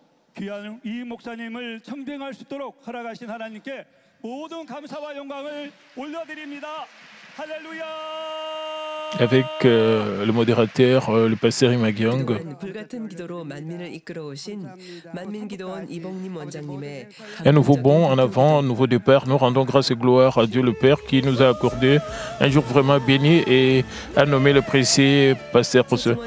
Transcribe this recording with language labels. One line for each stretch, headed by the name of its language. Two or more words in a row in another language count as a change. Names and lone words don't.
Korean: 귀한 이 목사님을 청빙할 수 있도록 허락하신 하나님께 모든 감사와 영광을 올려드립니다. 할렐루야.
French: Avec le modérateur, le pasteur Imagyong. Un nouveau bond en avant, un nouveau départ. Nous rendons grâce et gloire à Dieu le Père qui nous a accordé un jour vraiment béni et a nommé le précieux pasteur pour ce.